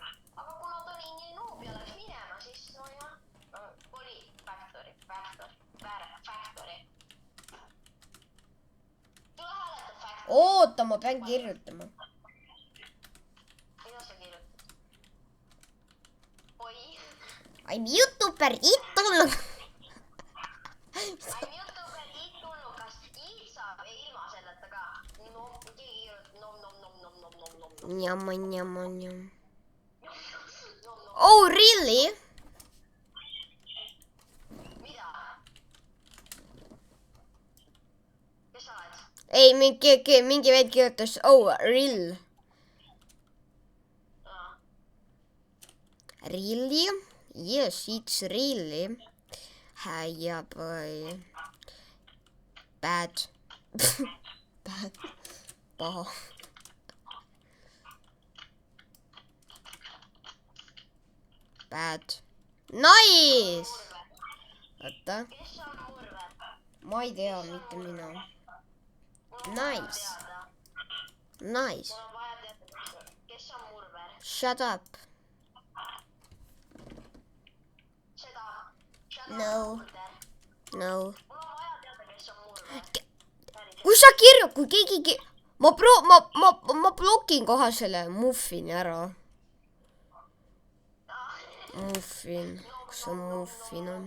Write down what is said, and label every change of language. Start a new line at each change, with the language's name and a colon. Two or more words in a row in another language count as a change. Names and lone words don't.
Estonian: Aga kuna ta oli nii noob ja läks minema, siis no jah, oli factory. Tule hääleta factory. Oota, ma pean kirjutama. Mida sa kirjutad? Oi.
English: I'm YouTuber, it-tulnukas. I'm YouTuber i-tulnukas.
Estonian: I saab ilma selleta ka. No, keegi kirjutab nom.
English: Njam. Oh, really?
Estonian: Mida? Kes sa oled? Ei, mingi vend kirjutas,
English: oh, real. Really? Yes, it's really. Yeah, boy. Bad. Bad.
Estonian: Paha. Bad.
English: Nice!
Estonian: Oota, Kes on Murve? ma ei tea mitte mina. Nice.
English: Nice.
Estonian: Mul on vaja teada, kes on Murver.
English: Shut up.
Estonian: Seda.
English: No. No.
Estonian: Mul on vaja teada, kes on Murver. Kui sa kui keegi... Ma blokin kohe selle muffini ära. Muffin. Kus see muffin on?